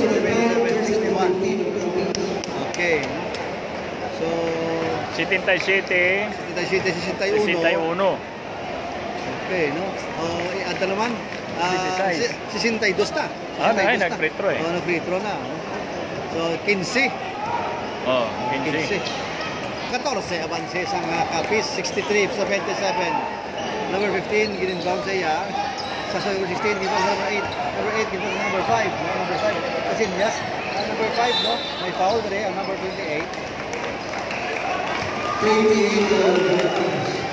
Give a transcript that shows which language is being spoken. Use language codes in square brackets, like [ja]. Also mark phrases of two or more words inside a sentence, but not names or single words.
[hil] 77-61. Okay. So, 77, 67-61. 61. Okay, no? Anta naman. 16. 62 na. Ah, 62 na. nag- [en] free throw [hil] eh. Nag- [en] free throw [hil] na. No? So, 15. Oh, 15. 14, avanse sa Capiz. 63-77. Number 15, ginimbound sa iya. Sa number 16, ginimbound sa number 8. Number 8, ginimbound sa number 5. No? Number 5. Kasi yes, number 5, no? May foul rin ang number 28. 28 to overtime.